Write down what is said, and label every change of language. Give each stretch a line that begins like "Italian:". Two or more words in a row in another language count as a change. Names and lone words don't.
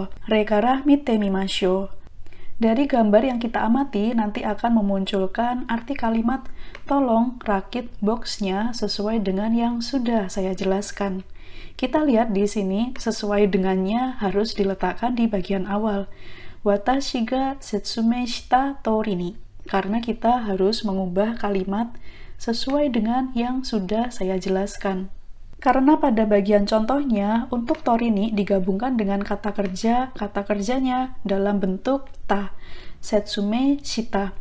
Japanese: れから見てみましょう.
Indonesian: Dari gambar yang kita amati, nanti akan memunculkan arti kalimat tolong rakit boxnya sesuai dengan yang sudah saya jelaskan. Kita lihat di sini, sesuai dengannya harus diletakkan di bagian awal.
Japanese: 私が説明した通りに.
Indonesian: Karena kita harus mengubah kalimat sesuai dengan yang sudah saya jelaskan. Karena pada bagian contohnya, untuk torini digabungkan dengan kata kerjanya dalam bentuk ta,
Japanese: 説明した.